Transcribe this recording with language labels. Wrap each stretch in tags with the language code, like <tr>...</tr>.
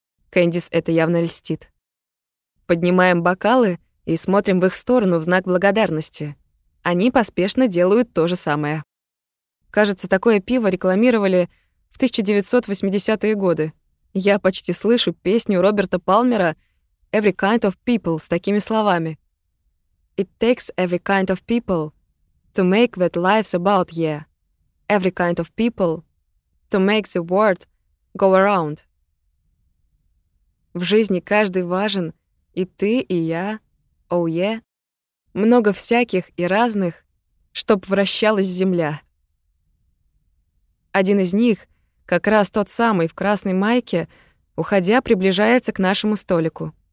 <ru>Кэндис это явно льстит. Поднимаем бокалы и смотрим в их сторону в знак благодарности. Они поспешно делают то же самое. Кажется, такое пиво рекламировали в 1980-е годы. Я почти слышу песню Роберта Палмера «Every kind of people» с такими словами.</ru> <en>«It takes every kind of people to make that life's about you. Every kind of people to make the world go around».</en> <ru>В жизни каждый важен, и ты, и я, оу-е. Много всяких и разных, чтоб вращалась земля. Один из них, как раз тот самый в красной майке, уходя, приближается к нашему столику.</ru>